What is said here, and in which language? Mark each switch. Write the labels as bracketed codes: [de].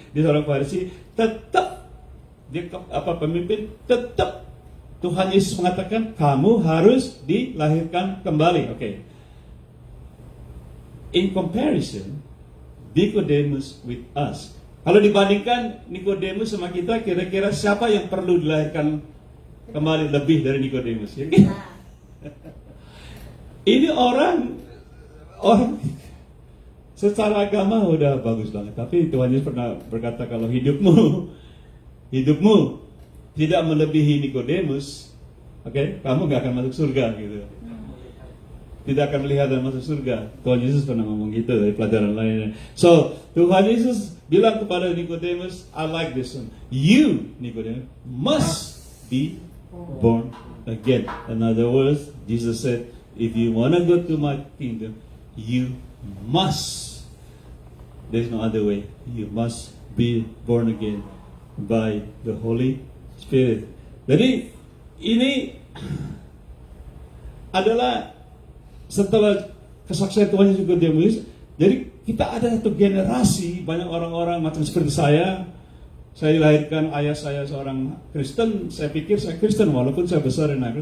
[id] Dia seorang Farisi, tetap dia pemimpin, tetap Tuhan Yesus mengatakan kamu harus dilahirkan kembali. Oke. [en] In comparison, Nicodemus with us. [id] Kalau dibandingkan Nicodemus sama kita, kira-kira siapa yang perlu dilahirkan kembali lebih dari Nicodemus? Ya? Ini orang secara agama udah bagus banget, tapi Tuhan Yesus pernah berkata kalau hidupmu tidak melebihi Nikodemus, oke, kamu gak akan masuk surga gitu. Tidak akan melihat dan masuk surga. Tuhan Yesus pernah ngomong gitu dari pelajaran lainnya. So, Tuhan Yesus bilang kepada Nikodemus, [en] I like this one. You, Nicodemus, must be born again. In other words, Jesus said, if you want to go to my kingdom, you must. There's no other way. You must be born again by the Holy Spirit. [id] Jadi, ini adalah setelah kesaksian Tuhan Yesus Nikodemus, jadi kita ada satu generasi banyak orang-orang macam seperti saya. Saya dilahirkan, ayah saya seorang Kristen. Saya pikir saya Kristen walaupun saya besar di negeri.